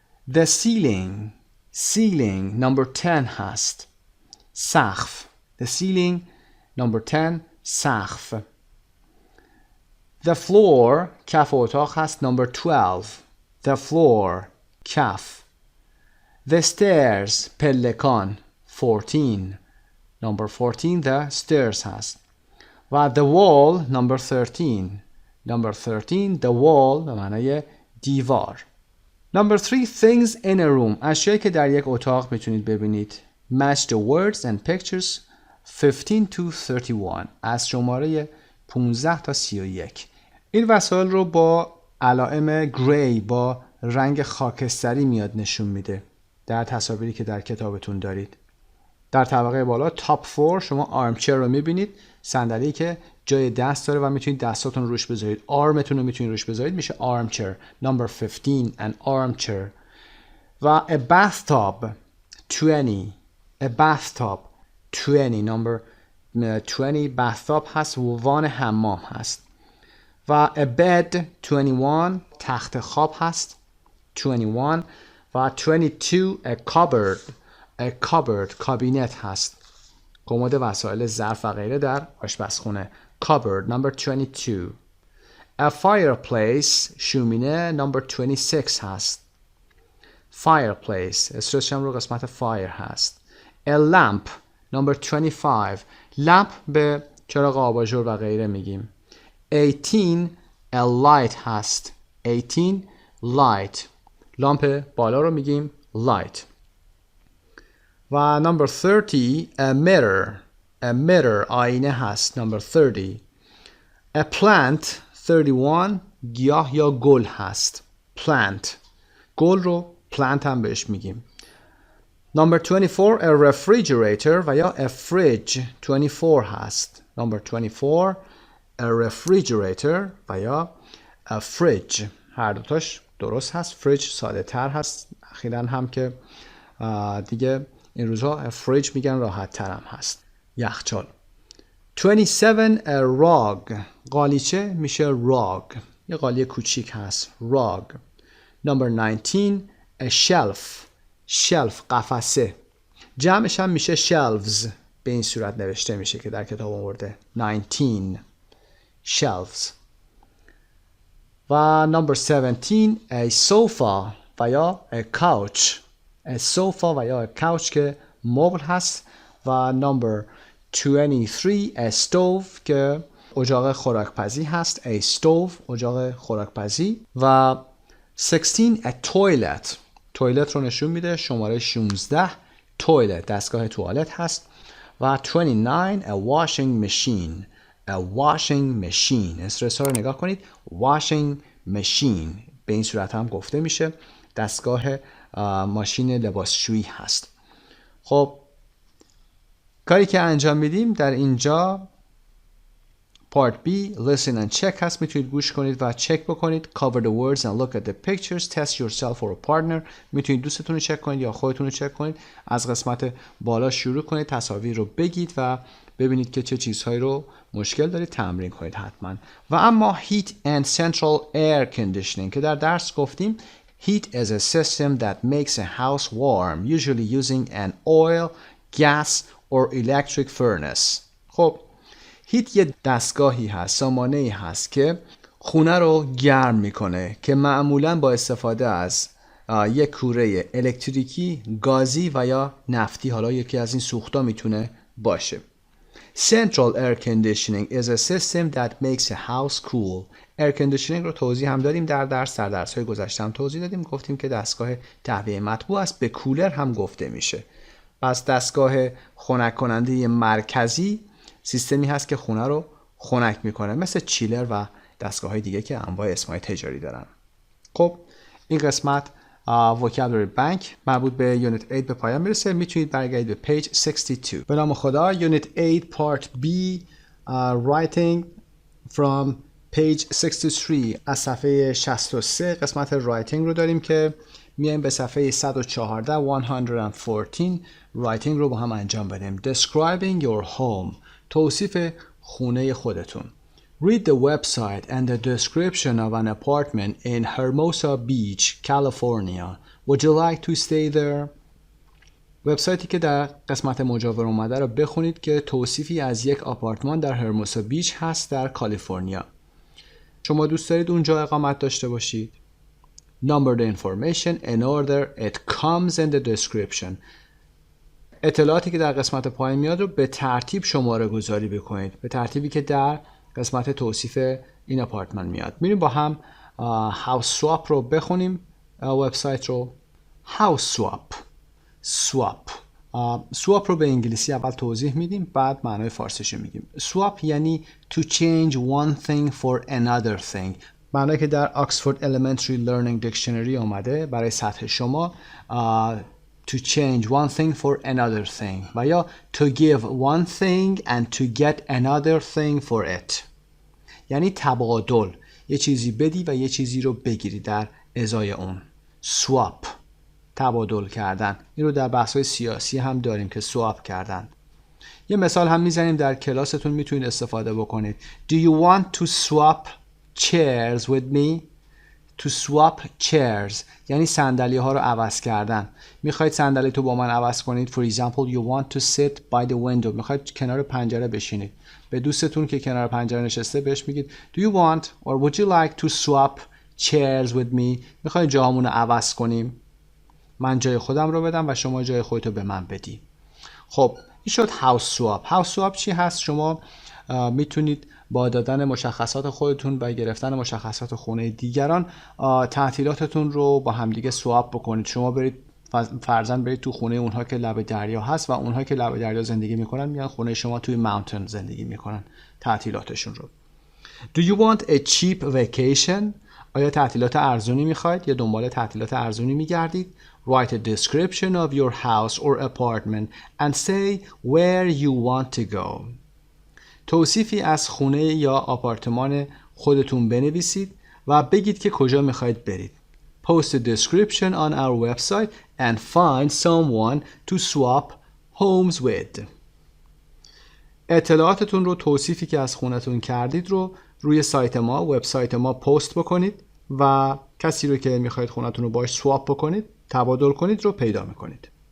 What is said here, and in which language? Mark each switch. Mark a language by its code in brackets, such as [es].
[en] The ceiling number 10 [fa] هست. سقف. [en] The ceiling number 10 سقف. The floor [fa] کف اتاق هست. [en] Number 12. The floor کف. The stairs پلکان. 14. Number 14 the stairs [fa] هست. و [en] the wall number 13. Number 13 the wall [fa] به معنای دیوار. [en] number 3 things in a room [fa] اشیایی که در یک اتاق میتونید ببینید. [en] Match the words and pictures 15 to 31 [fa] از شماره 15 تا 31. این وسایل رو با علائم گری با رنگ خاکستری میاد نشون میده در تصاویری که در کتابتون دارید. در طبقه بالا تاپ 4 شما آرمچر رو میبینید. صندلی که جای دست داره و میتونید دستاتون روش بذارید. آرمتون رو میتونید روش بذارید میشه آرمچر. [en] Number 15 an armchair. [fa] و [en] a bathtub 20. a bathtub 20 نمبر 20 bathtub [fa] هست. وان حمام هست. و [en] a bed 21 [fa] تخت خواب هست. 21 و 22 [en] a cupboard [fa] کابینت هست. کمد وسایل ظرف و غیره در آشپزخونه. [en] cupboard number 22. a fireplace [fa] شومینه [en] number 26 هست. [fa] fireplace استرسش هم رو قسمت fire هست. [en] a lamp number 25. [fa] لمپ به چراغ آباژور و غیره میگیم. [en] 18 a light هست. [fa] 18 light لامپ بالا رو میگیم light. [en] و number 30 a mirror [fa] آینه هست. [en] Number 30. a plant 31 [fa] گیاه یا گل هست. [en] plant. [fa] گل رو plant هم بهش میگیم. [en] Number 24 a refrigerator و یا a fridge 24 هست. Number 24 a refrigerator [fa] و یا a fridge هر دوتاش درست هست. fridge ساده تر هست. اخیراً هم که دیگه این روزها fridge میگن راحت تر هم هست. یخچال. [en] 27 a rug [fa] قالیچه میشه [en] rug. [fa] یه قالیه کوچیک هست rug. [en] Number 19 a shelf shelf [fa] قفسه. جمعش هم میشه shelves. به این صورت نوشته میشه که در کتاب آورده 19 shelves. [en] و number 17 a sofa [fa] و یا [en] a couch. a sofa [fa] و یا [en] a couch [fa] که مبل هست. و [en] number 23 a stove [fa] که اجاق خوراکپزی هست. [en] a stove [fa] اجاق خوراکپزی. و [en] 16 a toilet [fa] تویلت رو نشون میده. شماره 16 toilet دستگاه توالت هست. [en] و 29 a washing machine a washing machine [fa] استرس ها رو نگاه کنید. washing machine به این صورت هم گفته میشه. دستگاه ماشین لباسشویی هست. خب کاری که انجام میدیم در اینجا [en] Part B Listen and check [fa] هست. میتونید گوش کنید و چک بکنید. [en] Cover the words and look at the pictures. Test yourself or a partner. [fa] میتونید دوستتون رو چک کنید یا خودتون رو چک کنید. از قسمت بالا شروع کنید. تصاویر رو بگید و ببینید که چه چیزهایی رو مشکل دارید. تمرین کنید حتما. و اما [en] heat and central air conditioning [fa] که در درس گفتیم [en] heat is a system that makes a house warm usually using an oil, gas or electric furnace. [fa] خب هیت یه دستگاهی هست، سامانه‌ای هست که خونه رو گرم میکنه که معمولاً با استفاده از یک کوره الکتریکی، گازی و یا نفتی. حالا یکی از این سوخت‌ها میتونه باشه. [en] Central air conditioning is a system that makes a house cool. [fa] air conditioning رو توضیح هم دادیم در درس‌های گذشته هم توضیح دادیم. گفتیم که دستگاه تهویه مطبوع است. به کولر هم گفته میشه. پس دستگاه خنک کننده مرکزی سیستمی هست که خونه رو خنک میکنه، مثل چیلر و دستگاه های دیگه که انواع اسمای تجاری دارن. خب این قسمت Vocabulary Bank مربوط به یونیت 8 به پایان میرسه. میتونید برگردید به پیج 62. به نام خدا. یونیت 8 [en] Part B Writing from page 63 [fa] از صفحه 63 قسمت Writing رو داریم که میایم به صفحه 114 114 Writing رو با هم انجام بدیم. [en] Describing your home [fa] توصیف خونه خودتون. [en] Read the website and the description of an apartment in Hermosa Beach, California. Would you like to stay there? [fa] وبسایتی که در قسمت مجاور اومده رو بخونید که توصیفی از یک آپارتمان در هرموسا بیچ هست در کالیفرنیا. شما دوست دارید اونجا اقامت داشته باشید؟ [en] Number the information in order it comes in the description. [fa] اطلاعاتی که در قسمت پایین میاد رو به ترتیب شماره گذاری بکنید. به ترتیبی که در قسمت توصیف این آپارتمان میاد. میریم با هم هاوس سواب رو بخونیم. وبسایت رو هاوس سواب سواب رو به انگلیسی اول توضیح میدیم، بعد معنای فارسیش رو میگیم. سواب یعنی [en] to change one thing for another thing. [fa] معنایی که در Oxford Elementary Learning Dictionary اومده برای سطح شما [en] to change one thing for another thing [fa] و یا [en] to give one thing and to get another thing for it. [fa] یعنی تبادل، یه چیزی بدی و یه چیزی رو بگیری در ازای اون. swap تبادل کردن. این رو در بحث‌های سیاسی هم داریم که swap کردن. یه مثال هم میزنیم در کلاستون میتونید استفاده بکنید. [en] Do you want to swap chairs with me? [fa] To swap chairs یعنی صندلی ها رو عوض کردن. میخواید صندلی تو با من عوض کنید. [en] For example, you want to sit by the window. [fa] میخواید کنار پنجره بشینید. به دوستتون که کنار پنجره نشسته بهش میگید [en] Do you want or would you like to swap chairs with me? [fa] میخواید جاهامون رو عوض کنیم؟ من جای خودم رو بدم و شما جای خودتو به من بدی. خب این شد هاوس سواب. هاوس سواب چی هست؟ شما میتونید با دادن مشخصات خودتون و گرفتن مشخصات خونه دیگران تعطیلاتتون رو با همدیگه سواب بکنید. شما برید فرضاً برید تو خونه اونها که لب دریا هست و اونها که لب دریا زندگی میکنن میان خونه شما توی ماونتن زندگی میکنن تعطیلاتشون رو. [en] Do you want a cheap vacation? [fa] آیا تعطیلات ارزونی میخواید یا دنبال تعطیلات ارزونی میگردید؟ [en] Write a description of your house or apartment and say where you want to go. [fa] توصیفی از خونه یا آپارتمان خودتون بنویسید و بگید که کجا میخواید برید. [en] Post a description on our website and find someone to swap homes with. [fa] اطلاعاتتون رو، توصیفی که از خونتون کردید رو روی سایت ما، وبسایت ما پست بکنید و کسی رو که میخواید خونتون رو باش سواپ بکنید، تبادل کنید رو پیدا میکنید.